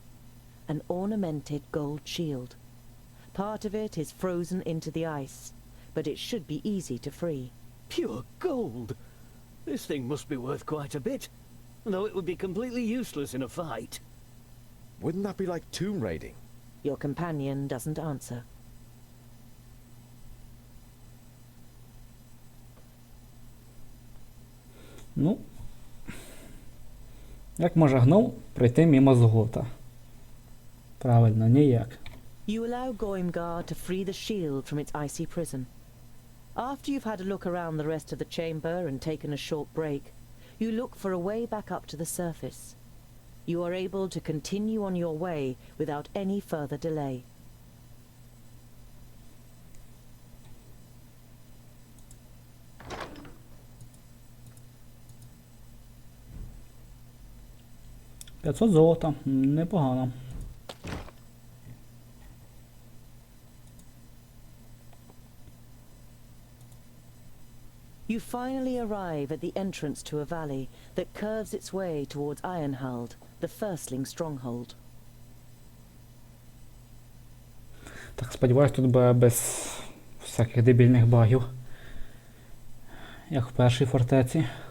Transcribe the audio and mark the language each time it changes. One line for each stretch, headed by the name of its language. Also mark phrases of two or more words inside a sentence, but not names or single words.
English: An ornamented gold shield. Part of it is frozen into the ice, but it should be easy to free. Pure gold! This thing must be worth quite a bit, though it would be completely useless in a fight. Wouldn't that be like tomb raiding? Your companion doesn't answer.
Ukrainian: Ну, як може гном пройти мимо згота? Правильно, ніяк.
English: You allow Goimgar to free the shield from its icy prison. After you've had a look around the rest of the chamber and taken a short break, you look for a way back up to the surface. You are able to continue on your way without any further delay.
Ukrainian: $500 золота, непогано.
English: You finally arrive at the entrance to a valley that curves its way towards Ironhald, the firstling stronghold.
Ukrainian: Так, сподіваюсь, тут буде без всяких дебільних багів, як в першій фортеці.